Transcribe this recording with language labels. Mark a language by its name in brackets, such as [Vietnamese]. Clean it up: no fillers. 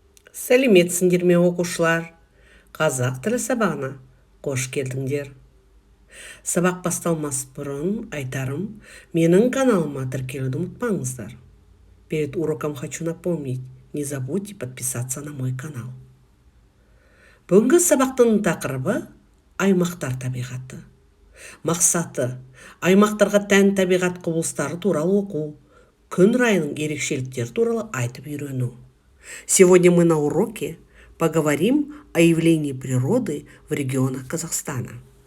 [Kazakh] Сәлеметсіңдер ме оқушылар? Қазақ тілі сабағына қош келдіңдер. Сабақ басталмас бұрын айтарым, менің каналыма тіркелуді ұмытпаңыздар. [Russian] Перед уроком хочу напомнить, не забудьте подписаться на мой канал. [Kazakh] Бүгінгі сабақтың тақырыбы аймақтар табиғаты. Мақсаты аймақтарға тән табиғат құбылыстары туралы оқу, күн райының ерекшеліктері туралы айтып үйрену. [Russian] Сегодня мы на уроке поговорим о явлении природы в регионах Казахстана.